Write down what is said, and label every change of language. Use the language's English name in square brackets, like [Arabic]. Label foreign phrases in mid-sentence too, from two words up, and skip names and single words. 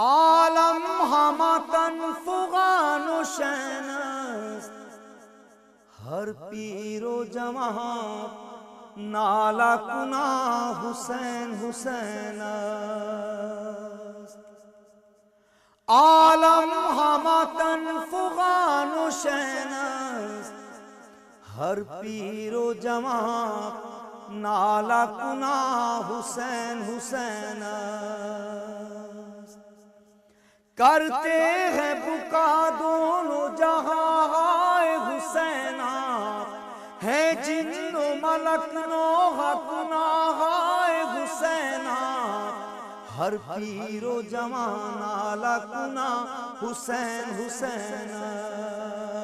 [Persian] عالم همتن فغان و شین است، ہر پیر و جوان نالا کنا حسین حسین است. عالم همتن فغان و شین است، ہر پیر و جوان نالا کنا حسین حسین است. [Urdu] کرتے ہیں بکا دونوں جہاں ہائے حسینہ، ہے جن و ملک نوحہ کنا ہائے حسینہ، [Persian] ہر پیر و جوان نالا کنا حسین حسین.